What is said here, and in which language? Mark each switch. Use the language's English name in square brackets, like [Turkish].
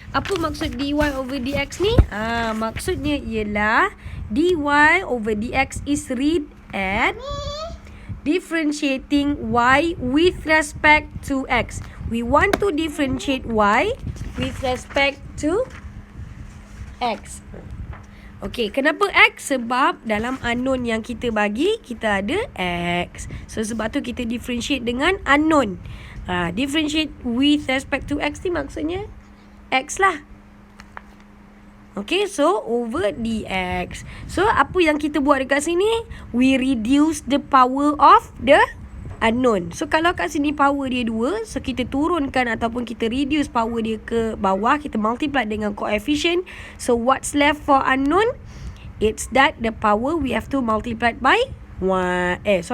[Malay] Apa maksud [English] dy over dx ni? Maksudnya ialah dy over dx is read at differentiating y with respect to x. We want to differentiate y with respect to x. [Malay] Okey, kenapa x? Sebab dalam unknown yang kita bagi, kita ada x. So, sebab tu kita differentiate dengan unknown. [English] Differentiate with respect to x [Malay] ni maksudnya x lah. [English] Okay, so over dx. [Malay] So, apa yang kita buat dekat sini? [English] We reduce the power of the unknown. [Malay] So, kalau kat sini power dia 2, so kita turunkan ataupun kita reduce power dia ke bawah. Kita multiply dengan coefficient. [English] So, what's left for unknown? It's that the power we have to multiply by 1.